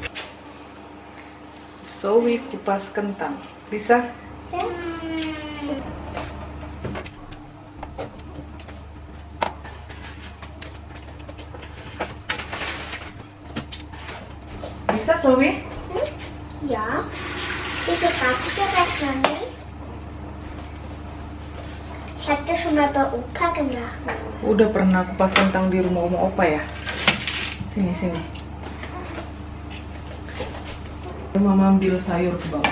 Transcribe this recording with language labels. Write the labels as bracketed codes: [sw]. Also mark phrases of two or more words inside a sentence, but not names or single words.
[id] Zoe kupas kentang. Bisa? Bisa, Zoe? [de] Ja. Wieso kannst du das noch nicht? Ich hab das schon mal bei Opa gemacht. [id] Udah pernah kupas kentang di rumah oma opa ya? Sini, sini. Mama ambil sayur ke bawah.